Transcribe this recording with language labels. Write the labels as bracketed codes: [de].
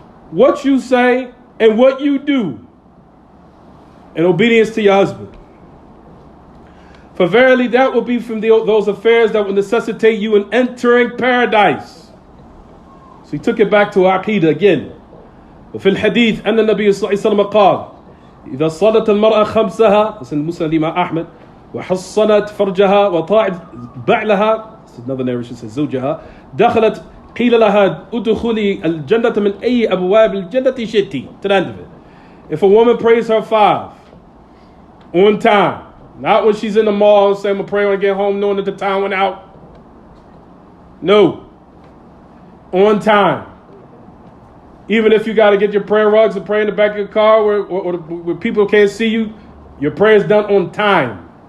[en] What you say and what you do in obedience to your husband. For verily that will be from those affairs that will necessitate you in entering paradise. So he took it back to Aqidah again. [ar] وفي الحديث أن النبي صلى الله عليه وسلم قال إذا صلت المرأة خمسها, [en] this is Muslim Imam Ahmed, [ar] وحصنت فرجها وطاعت بعلها, [en] this is another narration says [ar] زوجها, دخلت قيل لها ادخلي الجنة من أي أبواب الجنة شئتِ, to the end of it. [en] If a woman prays her 5 on time, not when she's in the mall and saying I'm gonna pray when I get home knowing that the time went out. No. On time. Even if you got to get your prayer rugs and pray in the back of your car where people can't see you, your prayer is done on time.